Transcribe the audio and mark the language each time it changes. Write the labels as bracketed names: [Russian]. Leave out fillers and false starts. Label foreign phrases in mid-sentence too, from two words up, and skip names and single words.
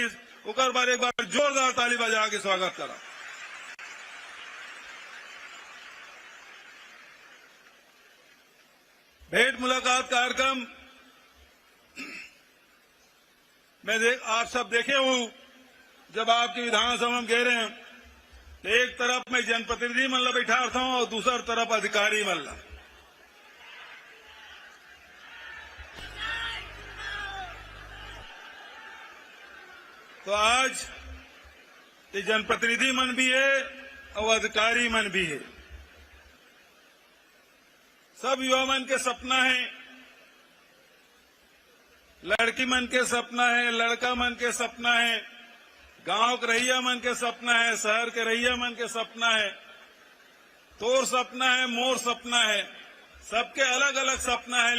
[Chhattisgarhi] उकर बार एक बार जोरदार ताली बजा के स्वागत करा। भेंट मुलाकात कार्यक्रम मैं आप सब देखे हूं, जब आपकी विधानसभा में गए रहे तो एक तरफ मैं जनप्रतिनिधि मन ला बैठा था और दूसरी तरफ अधिकारी मन ला। तो आज ये जनप्रतिनिधि मन भी है और अधिकारी मन भी है। सब युवा मन के सपना है, लड़की मन के सपना है, लड़का मन के सपना है, गांव के रैया मन के सपना है, शहर के रैया मन के सपना है, तोर सपना है, मोर सपना है, सबके अलग अलग सपना है।